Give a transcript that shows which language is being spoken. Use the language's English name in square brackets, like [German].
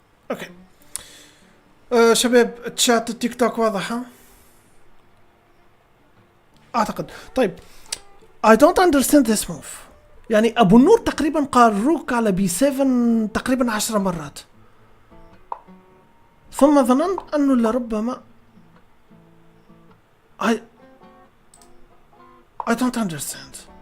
[Arabic] اوكي شباب تشات التيك توك واضح ها اعتقد. [English] طيب I don't understand this move. [Arabic] يعني ابو النور تقريبا قال روك على بي 7 تقريبا 10 مرات ثم ظننت انه لربما I don't understand.